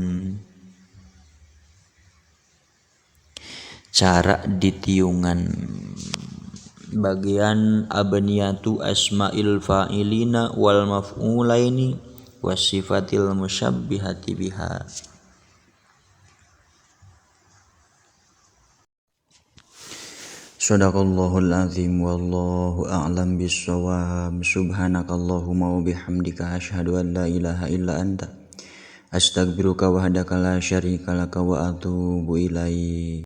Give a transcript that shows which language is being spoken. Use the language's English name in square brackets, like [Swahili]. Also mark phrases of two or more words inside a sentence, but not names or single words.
[Sundanese] Cara ditiungan bagian [Arabic] أبنية أسماء الفاعلين والمفعولين والصفات المشبهة بها. صدق الله العظيم والله أعلم بالصواب. سبحانك اللهم وبحمدك أشهد أن لا إله إلا أنت أستغفرك وحدك لا شريك لك وأتوب إليك.